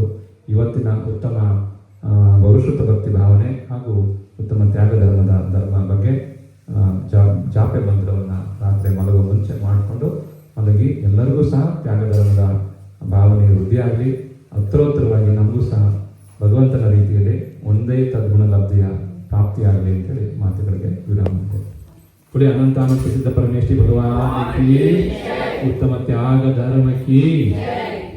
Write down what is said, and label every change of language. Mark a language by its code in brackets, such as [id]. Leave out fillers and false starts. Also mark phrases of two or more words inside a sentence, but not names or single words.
[kn] ಇವತ್ತಿನ ಉತ್ತಮ ಬಹುಶ್ರುತ ಭಕ್ತಿ ಭಾವನೆ ಹಾಗೂ ಉತ್ತಮ ತ್ಯಾಗ ಧರ್ಮ ಬಗ್ಗೆ ಜಾಪೆ ಮಂತ್ರವನ್ನು ರಾತ್ರಿ ಮಲಗುವ ಮುಂಚೆ ಮಾಡಿಕೊಂಡು ಮಲಗಿ ಎಲ್ಲರಿಗೂ ಸಹ ತ್ಯಾಗ ಧರ್ಮದ ಭಾವನೆ ವೃದ್ಧಿಯಾಗಲಿ, ಉತ್ತರೋತ್ತರವಾಗಿ ನಮಗೂ ಸಹ ಭಗವಂತನ ರೀತಿಯಲ್ಲಿ ಒಂದೇ ತದ್ಗುಣ ಲಬ್ಧಿಯ ಪ್ರಾಪ್ತಿಯಾಗಲಿ ಅಂತೇಳಿ ಮಾತುಗಳಿಗೆ ವಿರಾಮ ಕೊಟ್ಟು [hi] पुढे अनंत सिद्ध परमेश्वरी भगवान की उत्तम त्याग धर्म की